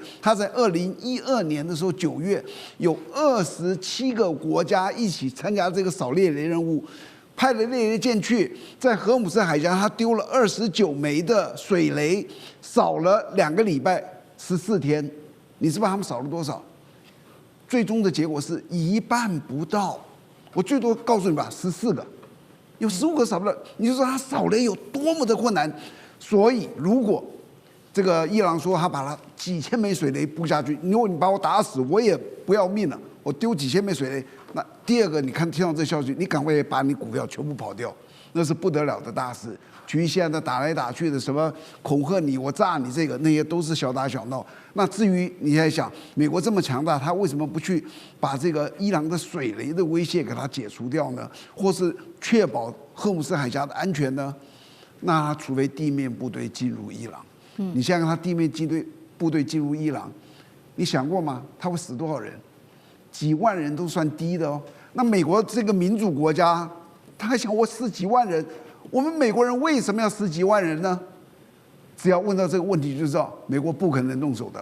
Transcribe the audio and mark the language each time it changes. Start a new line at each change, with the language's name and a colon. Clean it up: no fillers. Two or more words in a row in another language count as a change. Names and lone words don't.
Chinese: 他在2012年的時候9月，有27個國家一起參加這個掃獵雷任務，派了獵雷艦去，在荷姆斯海峽，他丟了29枚的水雷，掃了2個禮拜14天。你知道他們掃了多少？最終的結果是1半不到。我最多告訴你吧，14個。有15個掃不了，你就說他掃雷有多麼的困難。所以如果這個伊朗說他把他幾千枚水雷布下去，如果你把我打死，我也不要命了，我丟幾千枚水雷。那第二個，你看听到這消息，你趕快把你股票全部跑掉，那是不得了的大事。至於現在的打來打去的什麼恐嚇你，我炸你，這個那些都是小打小鬧。那至於你在想，美國這麼強大，他為什麼不去把這個伊朗的水雷的威脅給它解除掉呢？或是確保荷姆斯海峽的安全呢？那除非地面部隊進入伊朗。你想想他地面部隊進入伊朗，你想過嗎？他會死多少人？幾萬人都算低的哦。那美國這個民主國家，他還想我死幾萬人？我們美國人為什麼要死幾萬人呢？只要問到這個問題就知道，美國不可能動手的。